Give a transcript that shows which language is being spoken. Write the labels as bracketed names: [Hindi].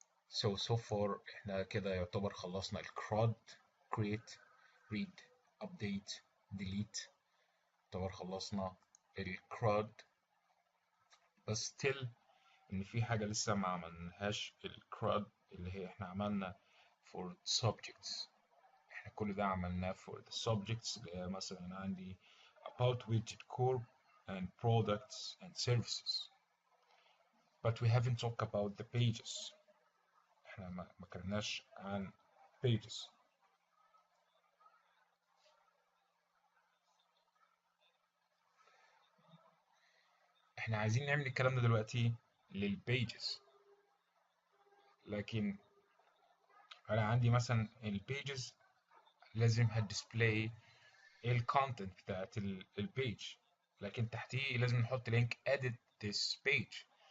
[English] So far [Arabic] إحنا كده يعتبر خلصنا الكراد، create, read, update, delete. يعتبر خلصنا الكراد، بس still إن في حاجة لسه ما عملناهاش، الكراد اللي هي إحنا عملنا for subjects. إحنا كل ده عملناه for the subjects، اللي هي مثلا عندي about widget core and products and services. [English] But we haven't talked about the pages. [Arabic] إحنا ما اتكلمناش عن pages. إحنا عايزين نعمل الكلام ده دلوقتي للpages، لكن أنا عندي مثلا الpages لازم هتديسبلاي الكونتنت بتاعت البيج، لكن تحتيه لازم نحط لينك [English] edit this page.